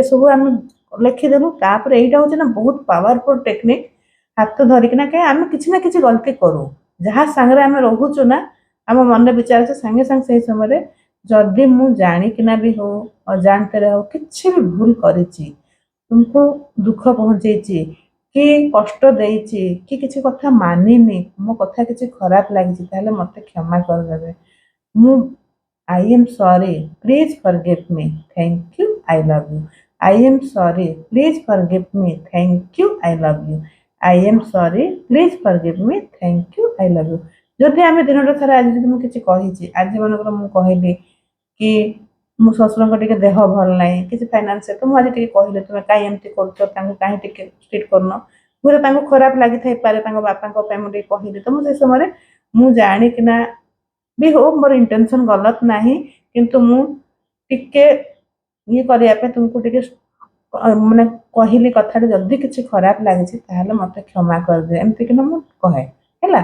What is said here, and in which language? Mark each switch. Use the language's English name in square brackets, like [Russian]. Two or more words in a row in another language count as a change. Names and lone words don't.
[Odia] ସବୁ ଆମେ ଲେଖିଦେଲୁ ତାପରେ ଏଇଟା ହଉଛି ନା ବହୁତ [English] powerful technique [Odia] ହାତ ଧରିକିନା କାହିଁ ଆମେ କିଛି ନା କିଛି ଗଲତି କରୁ ଯାହା ସାଙ୍ଗରେ ଆମେ ରହୁଛୁ ନା ଆମ ମନରେ ବିଚାର ଅଛି ସାଙ୍ଗେ ସାଙ୍ଗେ ସେହି ସମୟରେ ଯଦି ମୁଁ ଜାଣିକିନା ବି ହଉ ଅଜାଣତରେ ହଉ କିଛି ବି ଭୁଲ କରିଛି ତୁମକୁ ଦୁଃଖ ପହଞ୍ଚେଇଛି କି କଷ୍ଟ ଦେଇଛି କି କିଛି କଥା ମାନିନି ମୋ କଥା କିଛି ଖରାପ ଲାଗିଛି ତାହେଲେ ମତେ କ୍ଷମା କରିଦେବେ ମୁଁ [English] I am sorry please forgive me thank you I love you I am sorry please forgive me thank you I love you I am sorry please forgive me thank you I love you [Odia] ଯଦି ଆମେ ଦିନଟା ସାରା ଆଜି ଯଦି ମୁଁ କିଛି କହିଛି, ଆଜି ମନେକର ମୁଁ କହିଲି କି ମୋ ଶ୍ୱଶୁରଙ୍କ ଟିକେ ଦେହ ଭଲ ନାହିଁ, କିଛି ଫାଇନାନ୍ସିଆଲ, ତ ମୁଁ ଆଜି ଟିକେ କହିଲି ତୁମେ କାହିଁ ଏମିତି କରୁଛ, ତାଙ୍କୁ କାହିଁ ଟିକେ ଟ୍ରିଟ୍ କରୁନ, ହୁଏତ ତାଙ୍କୁ ଖରାପ ଲାଗିଥାଇପାରେ, ତାଙ୍କ ବାପାଙ୍କ ପାଇଁ ମୁଁ ଟିକେ କହିଲି, ତ ମୁଁ ସେ ସମୟରେ ମୁଁ ଜାଣିକିନା ବି ହଉ ମୋର ଇଣ୍ଟେନସନ୍ ଗଲତ ନାହିଁ, କିନ୍ତୁ ମୁଁ ଟିକେ ଇଏ କରିବା ପାଇଁ ତୁମକୁ ଟିକେ ମାନେ କହିଲି କଥାଟା, ଯଦି କିଛି ଖରାପ ଲାଗିଛି ତାହେଲେ ମୋତେ କ୍ଷମା କରିଦିଅ, ଏମିତିକିନା ମୁଁ କହେ ହେଲା।